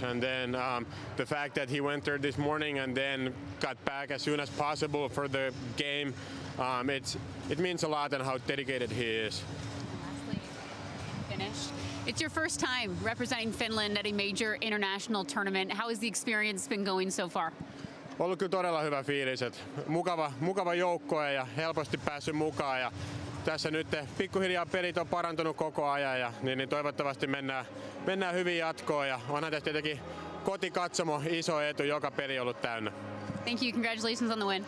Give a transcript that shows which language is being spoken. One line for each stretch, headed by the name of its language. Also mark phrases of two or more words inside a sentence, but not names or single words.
English: And then the fact that he went there this morning and then got back as soon as possible for the game, it means a lot and how dedicated he is. Lastly, finish. It's your first time representing Finland at a major international tournament. How has the experience been going so far?
Finnish: Ollut kyllä todella hyvä fiilis. Mukava joukkue ja helposti päässyt mukaan. Ja tässä nyt pikkuhiljaa pelit on parantunut koko ajan ja niin toivottavasti mennään hyvin jatkoon. Ja onhan tästä tietenkin kotikatsomo iso etu, joka peli ollut täynnä.
English: Thank you. Congratulations on the win.